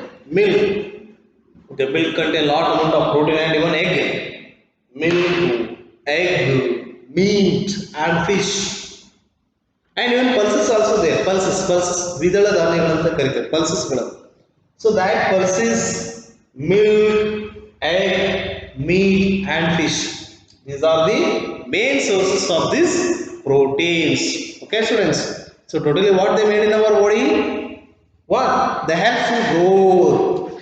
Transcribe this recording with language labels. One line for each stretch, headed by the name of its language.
English: Milk, the milk contain lot amount of protein, and even egg. Milk, egg, meat and fish. And even pulses also there.
Kannada: Pulses, ದ್ವಿದಳ ಧಾನ್ಯಗಳಂತ ಕರೀತಾರೆ, ಪಲ್ಸಸ್ಗಳನ್ನು.
English: So that pulses, milk, egg, meat and fish. These are the main sources of these proteins. Okay students. So totally what they made in our body? What? They help to grow.